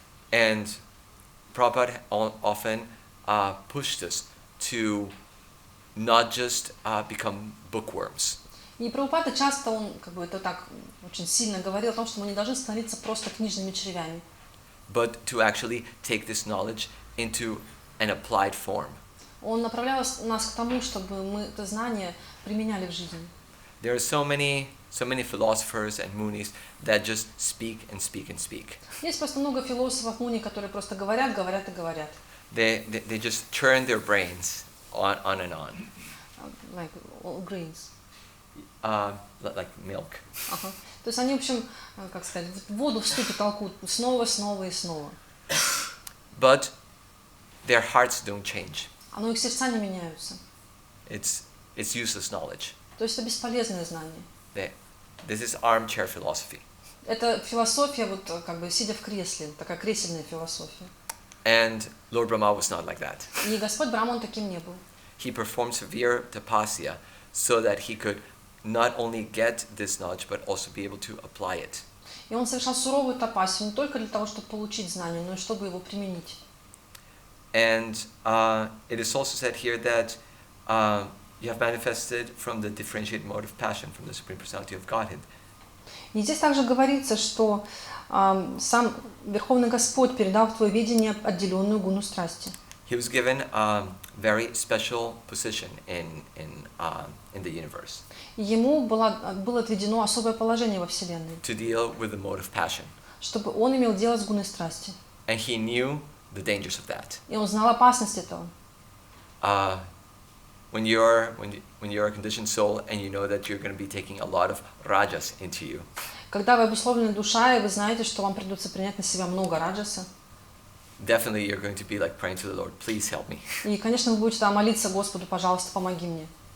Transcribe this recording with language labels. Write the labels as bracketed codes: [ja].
[en] And Prabhupada often pushed us to not just become bookworms. [ru] И Прабхупада часто, он как бы это так очень сильно говорил о том, что мы не должны становиться просто книжными червями. [en] But to actually take this knowledge into an applied form. [ru] Он направлял нас к тому, чтобы мы это знание применяли в жизни. [en] There are so many philosophers and munis that just speak and speak and speak. [ru] Есть просто много философов, муни, которые просто говорят и говорят. [en] They just churn their brains on and on. Like all grains. Like milk. [ru] То есть они, в общем, как сказать, в воду в ступе толкут снова и снова. [en] But their hearts don't change. [ru] Но их сердца не меняются. [en] It's useless knowledge. [ru] То есть это бесполезное знание. [en] This is armchair philosophy. [ru] Это философия, вот как бы сидя в кресле, такая кресельная философия. [en] And Lord Brahma was not like that. [ru] И Господь Брахма, он таким не был. [en] He performed severe tapasya so that he could not only get this knowledge but also be able to apply it. [ru] И он совершал суровую тапасию не только для того, чтобы получить знание, но и чтобы его применить. [en] And it is also said here that You have manifested from the differentiated mode of passion from the Supreme Personality of Godhead. [ru] И здесь также говорится, что сам Верховный Господь передал в твое видение отделенную гуну страсти. [en] He was given a very special position in the universe. [ru] Ему было отведено особое положение во Вселенной, [en] To deal with the mode of passion. [ru] чтобы он имел дело с гуной страсти. [en] And he knew the dangers of that. [ru] И он знал опасность этого. [en] When you're a conditioned soul and you know that you're going to be taking a lot of rajas into you. [ru] Когда вы обусловленная душа, и вы знаете, что вам придется принять на себя много раджаса. [en] Definitely you're going to be like praying to the Lord, please help me. [ru] И, конечно, вы будете молиться Господу, пожалуйста, помоги мне.